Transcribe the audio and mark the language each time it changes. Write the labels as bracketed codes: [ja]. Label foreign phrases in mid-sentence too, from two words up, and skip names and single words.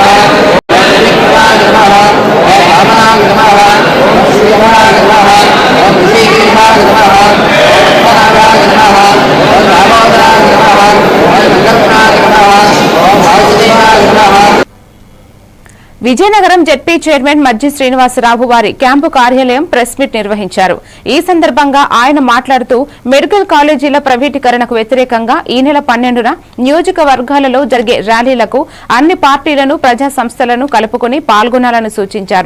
[sa] विष्णुनाय नमः. वामनाय नमः. श्रीराय नमः. श्रीकृष्णाय नमः. नारायणाय नमः. दामोदराय नमः. [te] విజయనగరం [en] ZP chairman [te] మజ్జి శ్రీనివాసరావు వారి క్యాంపు కార్యాలయం [en] press meet [te] నిర్వహించారు. ఈ సందర్భంగా ఆయన మాట్లాడుతూ [en] medical colleges [te] ప్రైవేటీకరణకు వ్యతిరేకంగా ఈ నెల 12న నియోజకవర్గాలలో జరిగే ర్యాలీలకు అన్ని పార్టీలను ప్రజా సంస్థలను కలుపుకుని పాల్గొనాలని సూచించారు.